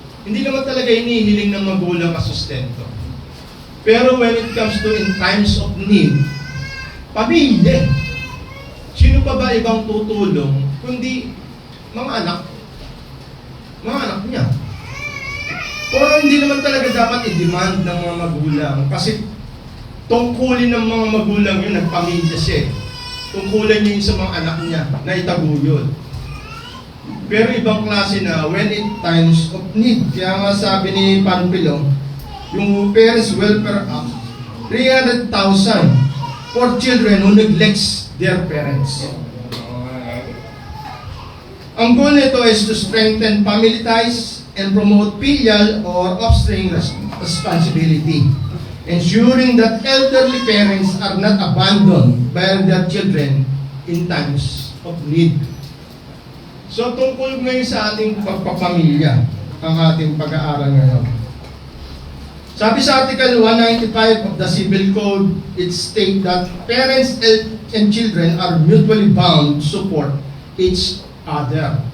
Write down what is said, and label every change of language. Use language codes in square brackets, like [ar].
[tl] Hindi naman talaga inihiling ng magulang ang sustento. [en] Pero when it comes to in times of need, pamilya. [tl] Sino pa ba ibang tutulong kundi mga anak? Mga anak niya. Pero hindi naman talaga dapat i-demand ng mga magulang kasi tungkulin ng mga magulang yun, nagpamilya siya. Tungkulin yun sa mga anak niya na itaguyod. Pero ibang klase na [en] when in times of need. [tl] Kaya nga sabi ni Panfilo, yung [en] Parents Welfare Act, 300,000 for children who neglects their parents. [tl] Ang goal nito [en] is to strengthen family ties and promote filial or offspring responsibility, ensuring that elderly parents are not abandoned by their children in times of need. [tl] So tungkol ngayon sa ating pagpapamilya, ang ating pag-aaral ngayon. Sabi sa [en] Article 195 of the Civil Code, it states that parents and children are mutually bound to support each other.